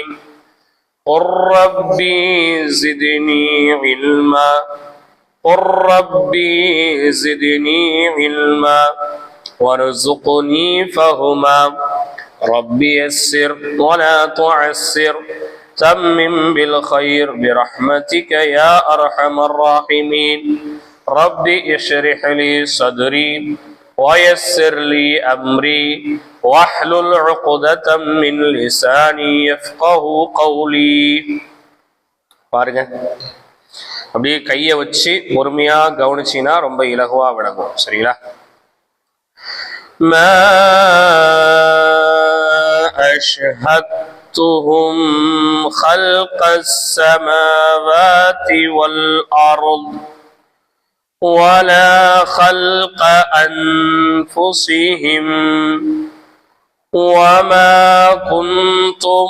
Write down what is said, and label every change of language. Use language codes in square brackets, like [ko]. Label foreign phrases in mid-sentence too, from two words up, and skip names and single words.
[ar] قل ربي زدني علما قل ربي زدني علما وارزقني فهما ربي يسر ولا تعسر تمم بالخير برحمتك يا أرحم الراحمين. ربي اشرح لي صدري ويسر لي أمري واحلل عقدة من لساني يفقه قولي. [ta] பாருங்க, அப்படியே கையை வச்சு பொறுமையா கவனிச்சினா ரொம்ப இலகுவா விளங்கும். சரிங்களா? [ar] ما أشهدتهم خلق السماوات والأرض ولا خلق أنفسهم وما كنت